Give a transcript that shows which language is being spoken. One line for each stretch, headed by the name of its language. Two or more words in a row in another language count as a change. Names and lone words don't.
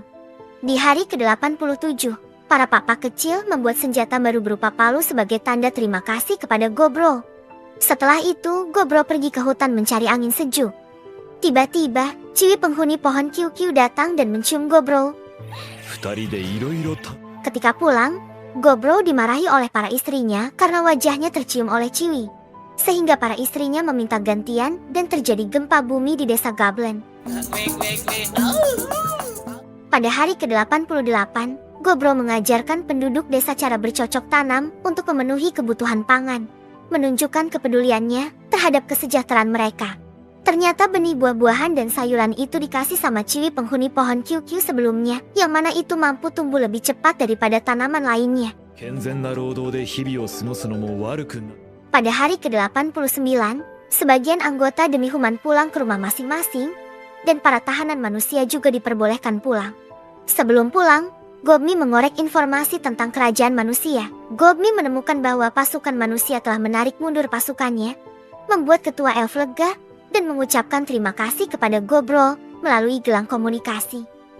Indonesian: Di hari ke-87, para papa kecil membuat senjata baru berupa palu sebagai tanda terima kasih kepada Gobro. Setelah itu, Gobro pergi ke hutan mencari angin sejuk. Tiba-tiba, Ciwi penghuni pohon QQ datang dan mencium Gobro.
Japanese: 二人でいろいろと
Indonesian: Ketika pulang, Gobro dimarahi oleh para istrinya karena wajahnya tercium oleh Ciwi. Sehingga para istrinya meminta gantian dan terjadi gempa bumi di desa Goblin. Pada hari ke-88, Gobro mengajarkan penduduk desa cara bercocok tanam untuk memenuhi kebutuhan pangan, menunjukkan kepeduliannya terhadap kesejahteraan mereka. Ternyata benih buah-buahan dan sayuran itu dikasih sama Ciwi penghuni pohon QQ sebelumnya, yang mana itu mampu tumbuh lebih cepat daripada tanaman lainnya.
Japanese: 健全な労働で日々を過ごすのも悪くな
Indonesian: Pada hari ke-89, sebagian anggota demi Human pulang ke rumah masing-masing, dan para tahanan manusia juga diperbolehkan pulang. Sebelum pulang, Gobmi mengorek informasi tentang kerajaan manusia. Gobmi menemukan bahwa pasukan manusia telah menarik mundur pasukannya, membuat ketua elf lega, dan mengucapkan terima kasih kepada Gobro melalui gelang komunikasi.